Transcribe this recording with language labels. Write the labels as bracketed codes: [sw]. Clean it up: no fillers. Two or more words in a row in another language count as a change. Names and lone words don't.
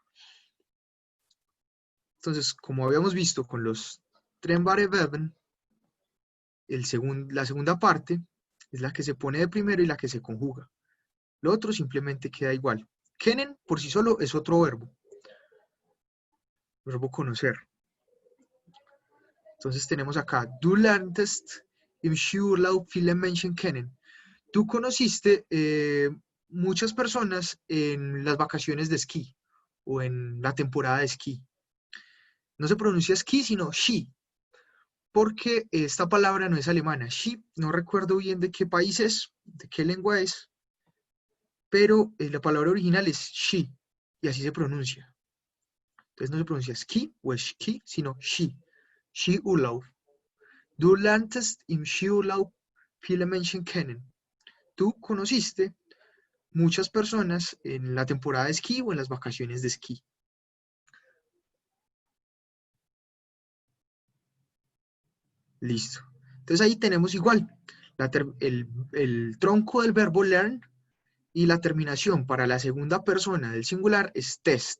[es] Entonces, como habíamos visto con los [de] trennbare Verben, [es] la segunda parte es la que se pone de primero y la que se conjuga. Lo otro simplemente queda igual. Kennen por sí solo es otro verbo conocer. Entonces tenemos acá, [de] du lerntest im Skiurlaub viele Menschen kennen. [es] Tú conociste muchas personas en las vacaciones de esquí o en la temporada de esquí. No se pronuncia esquí, sino Ski, porque esta palabra no es alemana. Ski, no recuerdo bien de qué país es, de qué lengua es, pero la palabra original es Ski, y así se pronuncia. Entonces no se pronuncia ski o ski, sino Ski. Skiurlaub. [de] Du lerntest im Skiurlaub viele Menschen kennen. [es] Tú conociste muchas personas en la temporada de esquí o en las vacaciones de esquí. Listo. Entonces ahí tenemos igual el tronco del verbo learn y la terminación para la segunda persona del singular es test.